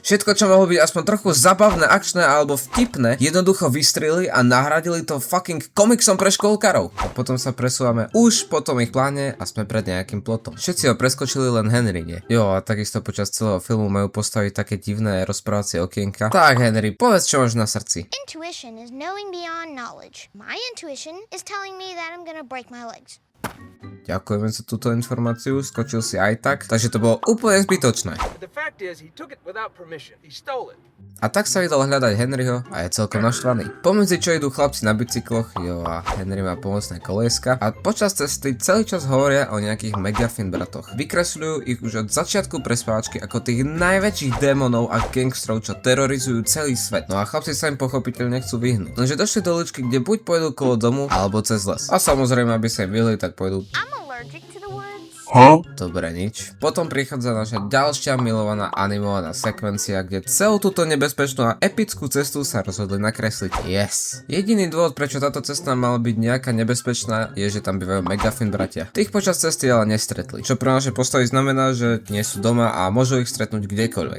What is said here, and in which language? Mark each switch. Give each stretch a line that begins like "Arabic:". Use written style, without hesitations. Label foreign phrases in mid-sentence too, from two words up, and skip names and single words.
Slovak: Všetko, čo mohlo byť aspoň trochu zabavné, akčné alebo vtipné, jednoducho vystrelili a nahradili to fucking komiksom pre školkarov. A potom sa presúvame už po tom ich pláne a sme pred nejakým plotom. Všetci ho preskočili, len Henry nie. Jo, a takisto počas celého filmu majú postaviť také divné rozprávacie okienka. Tak Henry, povedz, čo máš na srdci.
English: Intuition is knowing beyond knowledge. My intuition is telling me that I'm gonna break my legs.
Slovak: Ďakujeme za túto informáciu, skočil si aj tak, takže to bolo úplne zbytočné. A tak sa vydal hľadať Henryho a je celkom naštvaný. Pomedzi čo idú chlapci na bicykloch, jo a Henry má pomocné kolieska a počas cesty celý čas hovoria o nejakých Megafin bratoch. Vykresľujú ich už od začiatku prespávačky ako tých najväčších démonov a gangstrov, čo terorizujú celý svet. No a chlapci sa im pochopiteľne chcú vyhnúť. Lenže došli do uličky, kde buď pôjdu kolo domu, alebo cez les. A samozrejme, aby sa im vyhli, tak pôjdu.
English: I'm allergic to the words.
Slovak: Dobre, nič. Potom prichádza naša ďalšia milovaná animovaná sekvencia, kde celú túto nebezpečnú a epickú cestu sa rozhodli nakresliť.
English: Yes.
Slovak: Jediný dôvod, prečo táto cesta mala byť nejaká nebezpečná, je, že tam bývajú Megafin bratia. Tých počas cesty ale nestretli, čo pre naše postavy znamená, že nie sú doma a môžu ich stretnúť kdekoľvek.